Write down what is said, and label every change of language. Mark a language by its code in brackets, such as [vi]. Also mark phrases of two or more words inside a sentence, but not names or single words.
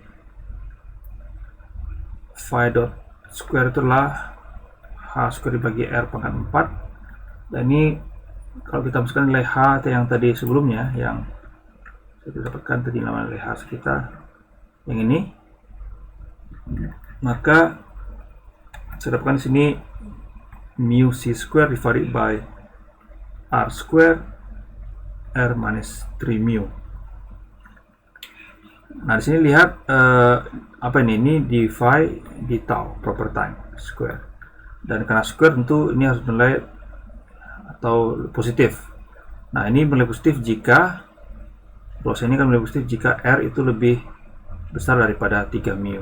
[en] phi dot square [id] itulah [en] h square [id] dibagi r pangkat 4, dan ini kalau kita masukkan nilai h yang tadi sebelumnya yang saya dapatkan tadi nilai h kita yang ini, maka saya dapatkan di sini [en] mu c square divided by r square r minus 3 mu. [id] Nah, di sini lihat apa ini divide di [en] tau proper time square, [id] dan karena square tentu ini harus nilai atau positif. Nah, ini nilai positif jika ini kan nilai positif jika r itu lebih besar daripada 3 mu.